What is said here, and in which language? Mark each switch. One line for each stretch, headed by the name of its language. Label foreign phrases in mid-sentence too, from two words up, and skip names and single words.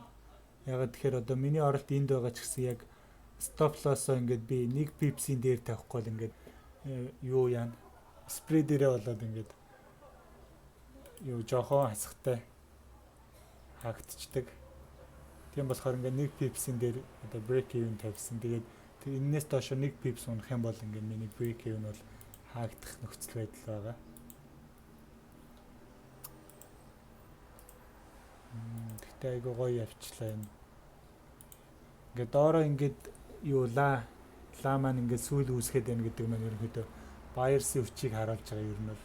Mongolian: Яг тэгэхээр одоо миний оролт энд байгаа ч гэсэн яг
English: stop loss-
Mongolian: оо ингээд би 1 pips-ийн дээр тавихгүй бол ингээд юу яана spread дээрээ болоод ингээд юу жоохон хасахтай хаагдчихдаг. Тийм болохоор ингээд 1 pips-ийн дээр одоо
English: break even
Mongolian: тавьсан. Тэгээд энэс доош 1 pips унах юм бол ингээд миний
English: break even
Mongolian: бол хаагдах нөхцөл байдал байгаа. Тэгтээ айгуу гоё явчлаа энэ. Ингээд доороо ингээд юу лаа маань ингээд сүүл үүсгээд байна гэдэг маань ерөнхийдөө buyers-ийн хүчийг харуулж байгаа юм бол.